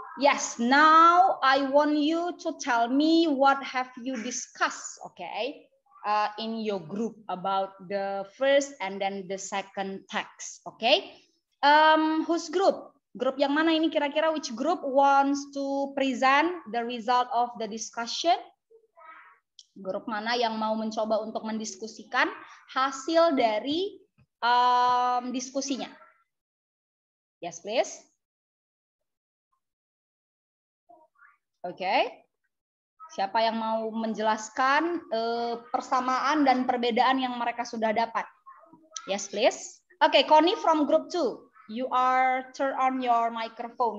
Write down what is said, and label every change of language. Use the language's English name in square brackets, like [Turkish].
[English] Yes, now I want you to tell me what have you discussed, okay, in your group about the first and then the second text. Okay? Whose group? [Indonesian] Grup yang mana ini kira-kira? [English] Which group wants to present the result of the discussion? [Indonesian] Grup mana yang mau mencoba untuk mendiskusikan hasil dari diskusinya? [English] Yes, please. [Indonesian] Oke. Okay. Siapa yang mau menjelaskan persamaan dan perbedaan yang mereka sudah dapat? [English] Yes, please. Okay, Connie from group 2. You are turn on your microphone.